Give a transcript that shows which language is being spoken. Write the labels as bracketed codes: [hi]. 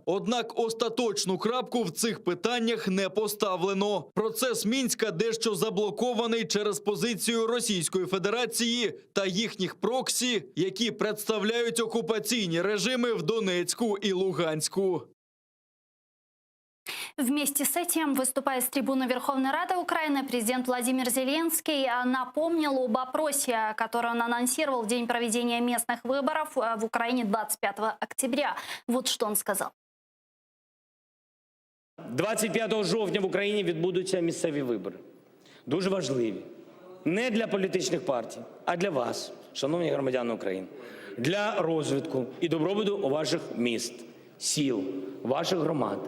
[uk] Однак остаточну крапку в цих питаннях не поставлено. Процес Мінська дещо заблокований через позицію Російської Федерації та їхніх проксі, які представляють окупаційні режими в Донецьку і Луганську. [ru] Вместе с этим, выступая с трибуны Верховной Рады Украины, президент Владимир Зеленский напомнил об опросе, который он анонсировал в день проведения местных выборов в Украине 25 октября. Вот что он сказал. [uk] 25 жовтня в Україні відбудуться місцеві вибори. Дуже важливі. Не для політичних партій, а для вас, шановні громадяни України. Для розвитку і добробуту ваших міст, сіл, ваших громад.